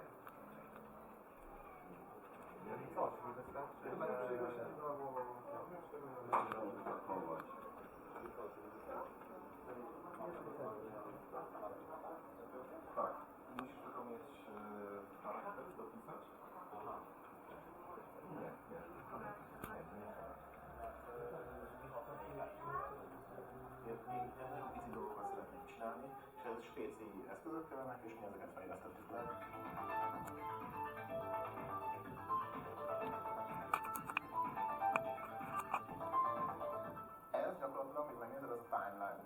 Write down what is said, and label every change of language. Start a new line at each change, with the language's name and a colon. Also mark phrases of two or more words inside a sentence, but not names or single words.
Polish: I co, czyli wystarczy, że... zachować. Tak, musisz tylko mieć charakter dopisać. Aha. Nie.
Hungarian: Víziók szeretnék csinálni, és ez spéci eszközök kellenek, és mi ezeket fejlesztettük le. Ez gyakorlatilag, hogy megnézed, ez a timeline.